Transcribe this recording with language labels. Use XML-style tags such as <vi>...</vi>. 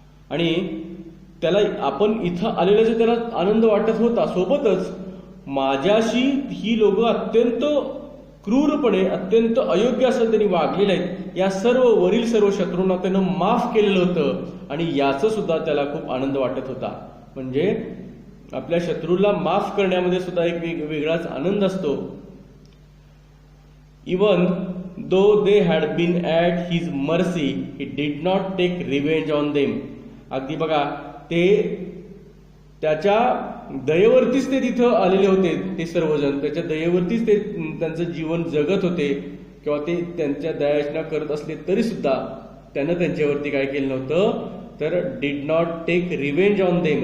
<mr>आणि त्याला आपण इथं आलेल्याचा त्याला आनंद वाटत होता, सोबतच माझ्याशी ही लोक अत्यंत क्रूरपणे, अत्यंत अयोग्य असं त्यांनी वागलेले आहेत, या सर्व वरील सर्व शत्रूंना त्यानं माफ केलेलं होतं. आणि याचं सुद्धा त्याला खूप आनंद वाटत होता. म्हणजे आपल्या शत्रूला माफ करण्यामध्ये सुद्धा एक वेगळाच आनंद असतो.</mr> <en>Even though they had been at his mercy he did not take revenge on them.</en> <mr>अगदी बघा, ते त्याच्या दयेवरतीच ते तिथं आलेले होते, ते सर्वजण त्याच्या दयेवरतीच ते त्यांचं जीवन जगत होते, किंवा ते त्यांच्या दयाचना करत असले तरी सुद्धा त्यानं त्यांच्यावरती काय केलं नव्हतं, तर</mr> <en>Did not take revenge on them.</en>